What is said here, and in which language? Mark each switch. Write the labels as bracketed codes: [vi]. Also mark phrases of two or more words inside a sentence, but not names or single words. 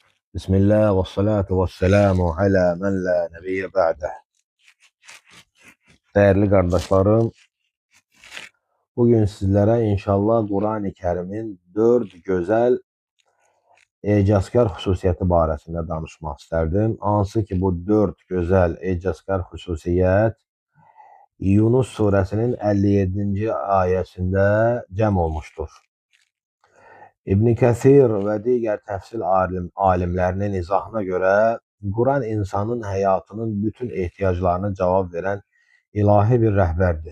[ar] بسم الله والصلاة والسلام على من لا نبي بعده. [tr] Değerli kardeşlerim, bugün sizlere inşallah Kur'an-ı Kerim'in 4 güzel ecazkar [az] xüsusiyyəti barəsində danışmaq istərdim. Hansı ki, bu 4 gözəl ecazkar xüsusiyyət Yunus surəsinin 57-ci ayəsində cəm olmuşdur. İbn Kəsir və digər təfsir alimlərinin izahına görə Quran insanın həyatının bütün ehtiyaclarına cavab verən ilahi bir rəhbərdir.